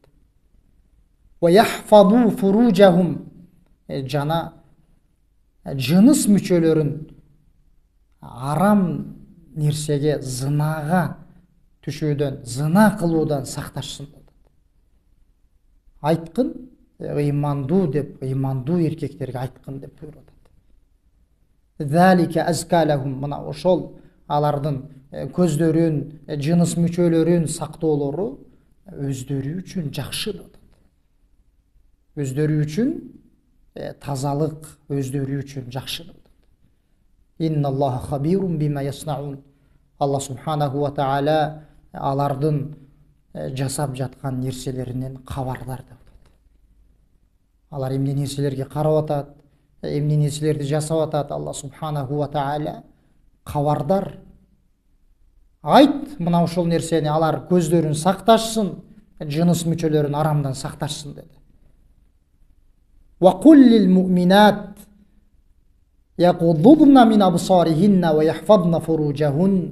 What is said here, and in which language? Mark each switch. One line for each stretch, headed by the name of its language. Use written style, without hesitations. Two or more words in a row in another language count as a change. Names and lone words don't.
Arabic: ويحفظوا فروجهم,
Kyrgyz: жана жыныс мүчөлөрүн арам нерсеге, зынага түшүүдөн, зына кылуудан сакташсын. Айткын ыймандуу деп, ыймандуу эркектерге айткын деп буйруп атат.
Arabic: ذلك أزكى لهم,
Kyrgyz: мына ошол алардын көздөрүн, жыныс мүчөлөрүн сактоолору өздөрү үчүн жакшы деп атат. Өздөрү үчүн тазалык, өздөрү үчүн жакшы деп атат.
Arabic: إن الله خبير بما يصنعون. الله سبحانه وتعالى
Kyrgyz: алардын жасап жаткан нерселеринен кабардар деп атат. Алар эмне нерселерге карап атат, эмне нерселерди жасап атат,
Arabic: الله سبحانه وتعالى кабардар.
Kyrgyz: Айт мына ошол нерсени алар көздөрүн сакташсын, жыныс мүчөлөрүн арамдан сакташсын деди.
Arabic: وقل للمؤمنات يغضضن من أبصارهن ويحفظن فروجهن.